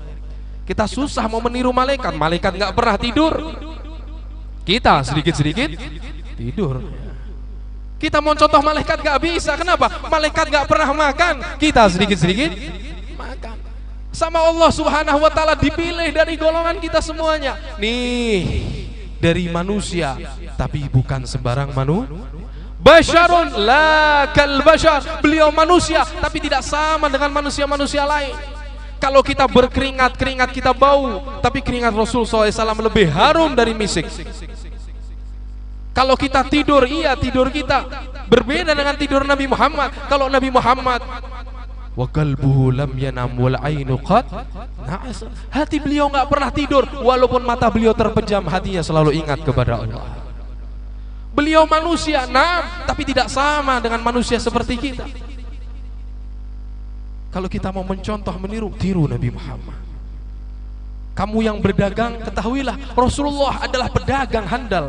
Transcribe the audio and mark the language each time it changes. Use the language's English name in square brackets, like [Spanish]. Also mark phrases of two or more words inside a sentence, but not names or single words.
[Indonesian] Kita susah mau meniru malaikat. Malaikat nggak pernah tidur, kita sedikit-sedikit tidur. Kita mau contoh malaikat gak bisa. Kenapa? Malaikat gak pernah makan, kita sedikit-sedikit makan. Sama Allah [Arabic] سبحانه وتعالى [Indonesian] dipilih dari golongan kita semuanya. Nih, dari manusia, tapi bukan sembarang [Arabic] بشر لا كالبشر. [Indonesian] Beliau manusia, tapi tidak sama dengan manusia-manusia lain. Kalau kita berkeringat, keringat kita bau, tapi keringat Rasul SAW lebih harum dari misik. Kalau kita tidur, iya tidur kita berbeda dengan tidur Nabi Muhammad. Kalau Nabi Muhammad, [Arabic] وقلبه لم ينم والعين قد نعس, [Indonesian] hati beliau enggak pernah tidur, walaupun mata beliau terpejam, hatinya selalu ingat kepada Allah. Beliau manusia, tapi tidak sama dengan manusia seperti kita. Kalau kita mau mencontoh, meniru, tiru Nabi Muhammad. Kamu yang berdagang, ketahuilah Rasulullah adalah pedagang handal.